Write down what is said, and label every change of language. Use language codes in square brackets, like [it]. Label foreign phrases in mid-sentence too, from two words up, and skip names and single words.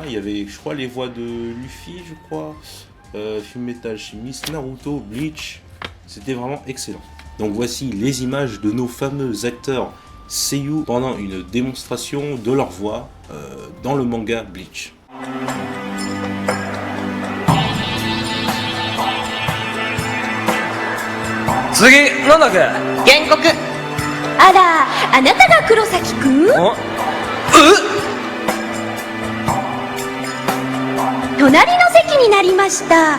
[fr] Il y avait, je crois, les voix de Luffy, je crois, Fullmetal Alchemist, Naruto, Bleach. C'était vraiment excellent. Donc voici les images de nos fameux acteurs seiyuu pendant une démonstration de leur voix dans le manga Bleach. [ja] あら、あなたが黒崎くん？隣の席になりました。